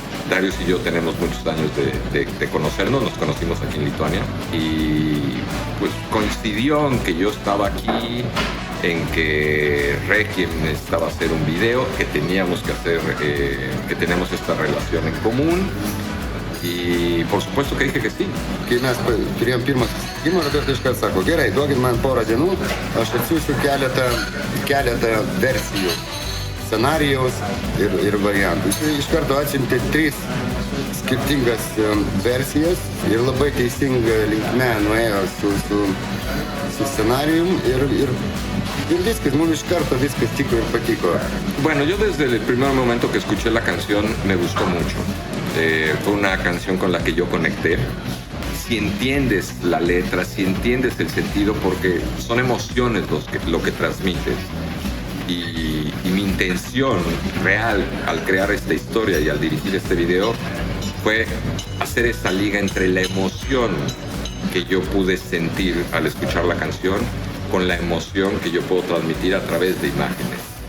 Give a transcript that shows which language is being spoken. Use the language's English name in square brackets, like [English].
[Spanish] Darius y yo tenemos muchos años de conocernos, nos conocimos aquí en Lituania y pues coincidió en que yo estaba aquí, en que Requiem necesitaba hacer un video, que teníamos que hacer, que tenemos esta relación en común y por supuesto que dije que sí. [Lithuanian] Kai mes turėjom pirmą susitikimą, Robertas iškart sako, gerai, duokit man porą dienų, aš atsiųsiu keletą versijų. Scenarijaus ir variantų. Jis iš karto atsiuntė 3 skirtingas versijas ir labai teisinga linkme nuėjo su scenarijum ir viskas, mums iš karto viskas tiko ir patiko. [Spanish] Bueno, yo desde el primer momento que escuché la canción me gustó mucho. Fue una canción con la que yo conecté. Si entiendes la letra, si entiendes el sentido, porque son emociones lo que transmites. Y mi intención real al crear esta historia y al dirigir este video fue hacer esa liga entre la emoción que yo pude sentir al escuchar la canción con la emoción que yo puedo transmitir a través de imágenes.